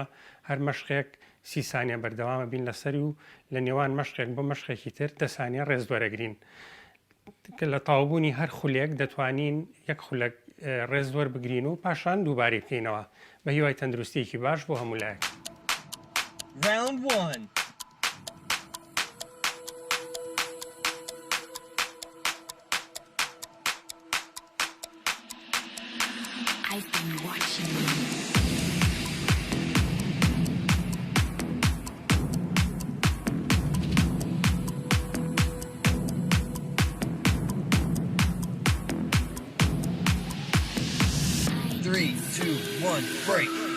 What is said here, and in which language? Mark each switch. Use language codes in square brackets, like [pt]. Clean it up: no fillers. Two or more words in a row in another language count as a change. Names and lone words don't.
[ckb] هەر مەشقێک 30 سانیە بەردەوامە بین لەسەری و لە نێوان مەشقێک بۆ مەشقێکی تر 10 سانیە ڕێز وەرەگرین. لە تاوبوونی هەر خولێک دەتوانین یەک خولەک ڕێز وەربگرین و پاشان دووبارەی بکەینەوە بە هیوای تەندروستیەکی باش بۆ هەموو لایەک. [en] Round 1. I've been watching you. Three, two, one, break.